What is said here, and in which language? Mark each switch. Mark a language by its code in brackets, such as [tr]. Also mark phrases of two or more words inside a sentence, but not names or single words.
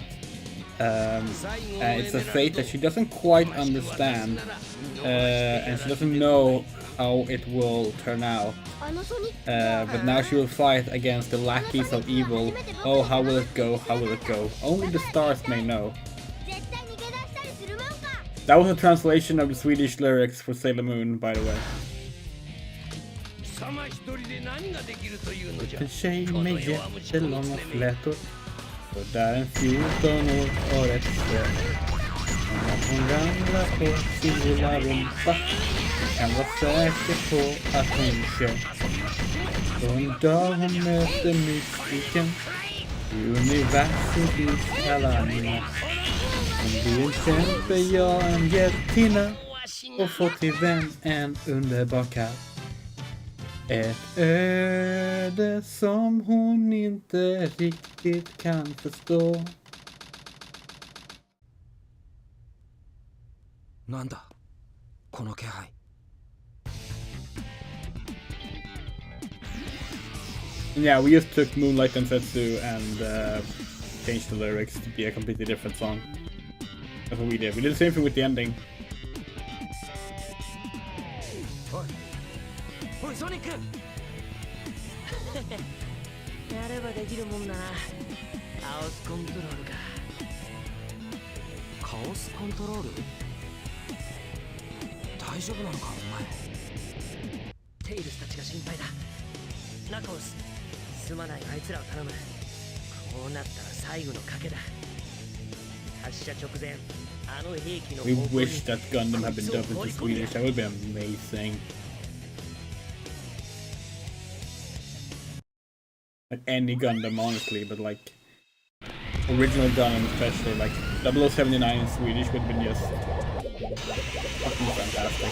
[en] And it's a fate that she doesn't quite understand, and she doesn't know how it will turn out. But now she will fight against the lackeys of evil. Oh, how will it go? How will it go? Only the stars may know. That was a translation of the Swedish lyrics for Sailor Moon, by the way. [ja] 貴様一人で何ができるというのじゃ。 [sv] En tjej med jättelånga flätor. Och där en 14 år och ett stöd. Hon ramlar på sin lilla rumpa. Kan vara säker på att hon kör. Och en dag hon möter mystiken i universums iskalla natt. Hon blir en kämpe, ja en hjältinna. Och får till vän en underbar katt. Ett öde som hon inte riktigt kan förstå. [ja] なんだこの気配。 [en] Yeah, we just took Moonlight Densetsu and changed the lyrics to be a completely different song. That's what we did. We did the same thing with the ending. [ja] おいソニック。やればできるもんだな。カオスコントロールか。カオスコントロール。大丈夫なのかお前。テイルスたちが心配だ。ナコス、すまないあいつらを頼む。こうなったら最後の賭けだ。発射直前、あの兵器の [en] We wish that Gundam had been dubbed into Swedish. That would be amazing. Like any Gundam, honestly, but like original Gundam, especially like 0079 in Swedish would have been just fucking fantastic.